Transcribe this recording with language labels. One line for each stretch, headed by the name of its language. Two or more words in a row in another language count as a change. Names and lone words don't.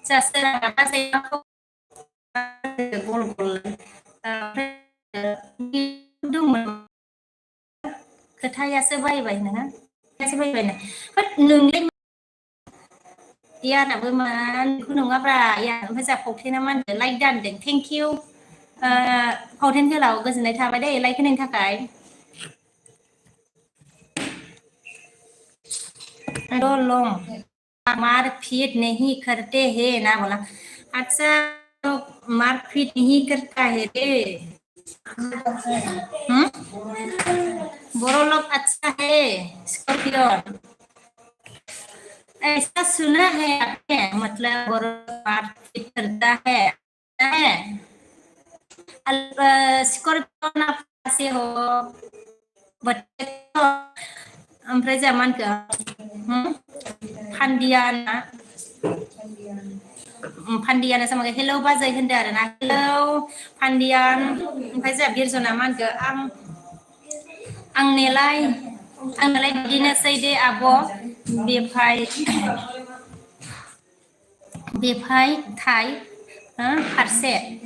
Bodo: गल दंमोन खोथायासो बायबाय नोङो नोंलाय यानाबो मा नङाब्रा ओमफ्राय जोंहा फावथेना मा होनदों लाइक दानदों
English: thank you
Bodo: फावथेन गोलाव गोजोननाय थाबाय दे लाइक होनायनि थाखाय
Hindi: मार फिट नहीं करते हैं ना बोला अच्छा लोग मारपीट नहीं करता है रे। बोरो लोग अच्छा है स्कॉर्पियो। ऐसा सुना है आपने, मतलब बोरो मारपीट करता है।
Bodo: स्कॉर्पियो ना से हो बच्चे ओमफ्राय जा मानखो फान्दियाना फान्दियाना sama kayak hello बाजै होनदो आरो ना hello फान्दियान ओमफ्राय जा बिरजना मानखो आंनालाय बिदिनोसै दे आब' बेफाय थाइ फारसे